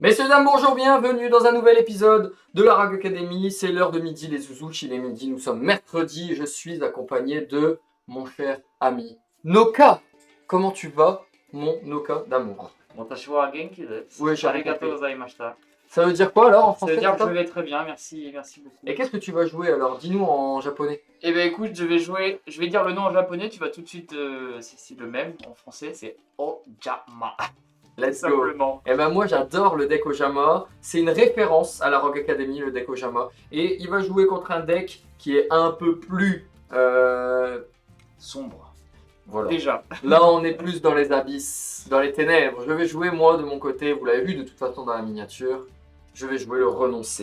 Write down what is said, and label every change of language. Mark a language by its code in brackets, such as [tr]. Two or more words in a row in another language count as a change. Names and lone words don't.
[fr] Messieurs, dames, bonjour, bienvenue dans un nouvel épisode de la Rag Academy. C'est l'heure de midi, les zouzouches, il est midi, nous sommes mercredi. Je suis accompagné de mon cher ami Noka. Comment tu vas, mon Noka d'amour? [ja] 私は元気です。 [fr] Oui, j'ai [ja] ありがとうございました。 [fr] Ça veut dire quoi alors en Ça veut français? dire que je Noka vais très bien, merci beaucoup. Et qu'est-ce que tu vas jouer alors? Dis-nous en japonais. Eh ben écoute, je vais dire le nom en japonais, tu vas tout de suite, c'est le même en français, c'est Ojama. [en] Let's go. [fr] Simplement. Et ben moi j'adore le deck Ojama. C'est une référence à la Rogue Academy, le deck Ojama. Et il va jouer contre un deck qui est un peu plus Sombre. voilà. Déjà. Là, on est plus dans les abysses, dans les ténèbres. Je vais jouer, moi, de mon côté, vous l'avez vu de toute façon dans la miniature, je vais jouer le renoncer.